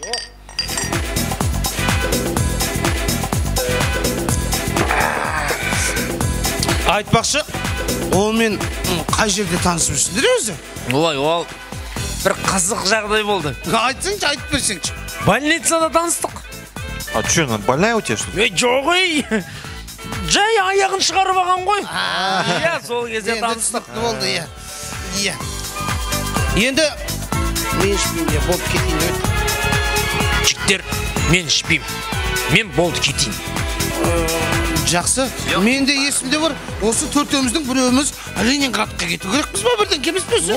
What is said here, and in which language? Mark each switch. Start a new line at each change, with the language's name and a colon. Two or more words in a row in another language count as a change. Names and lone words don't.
Kazakh: Айтпақшы, ол мен қай жерде танысып жүрсіңдер өзі? Олай, ол бір қызық жағдай болды. Айтсаңшы, айтып берсеңші. Больницада таныстық.
Russian: А что, она больная у тебя, что ли?
Kazakh: Жоқ ей. Жай аяғын шығарып алған ғой. Иә, сол кезде таныстық. Болды, иә. Енді мен ішпеймін, болды кетейін өт. Жіктер, мен ішпеймін. Мен болды кетейін. Жақсы, мен де есімде бар, осы төртеуміздің біреуіміз Ленинградқа кету керекпіз ба, бірден кемес песі?